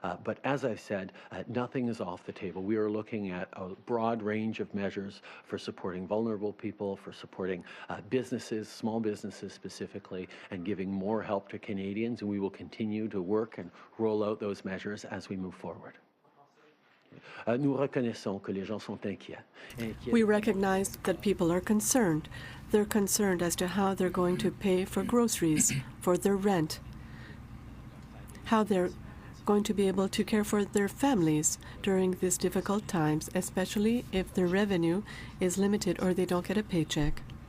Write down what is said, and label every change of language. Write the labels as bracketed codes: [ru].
[en] But as I've said, nothing is off the table. We are looking at a broad range of measures for supporting vulnerable people, for supporting businesses, small businesses specifically, and giving more help to Canadians, and we will continue to work and roll out those measures as we move forward. [fr] Nous reconnaissons que les gens sont inquiets. [en] We recognize that people are concerned. They're concerned as to how they're going to pay for groceries, for their rent, how they're going to be able to care for their families during these difficult times, especially if their revenue is limited or they don't get a paycheck.